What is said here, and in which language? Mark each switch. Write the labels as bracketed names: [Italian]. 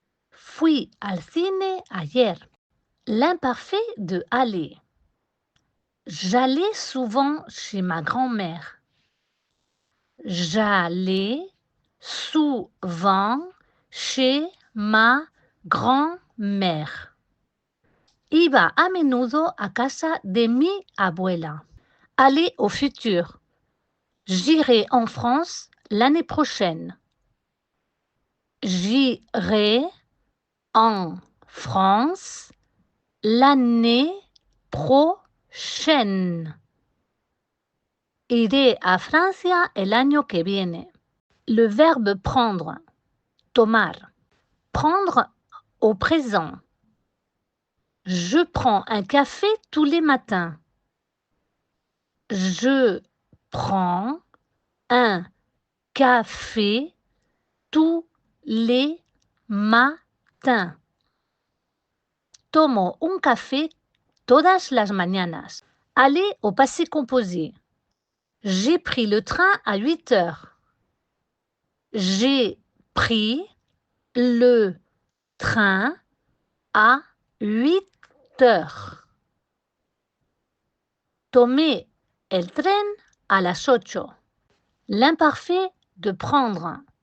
[Spanish] Fui al cine ayer. [French] L'imparfait de aller. J'allais souvent chez ma grand-mère. J'allais souvent chez ma grand-mère. [Spanish] Iba a menudo a casa de mi abuela. [French] Aller au futur. J'irai en France l'année prochaine. J'irai en France l'année prochaine. [Spanish] Iré a Francia el año que viene. [French] Le verbe prendre. Tomar. Prendre au présent. Je prends un café tous les matins. Je prends un café tous les matins. [Spanish] Tomo un café todas las mañanas. [French] Aller au passé composé. J'ai pris le train à 8 heures. J'ai pris le train à 8 8 heures. [Spanish] Tomé el tren a las 8. [French] L'imparfait de prendre.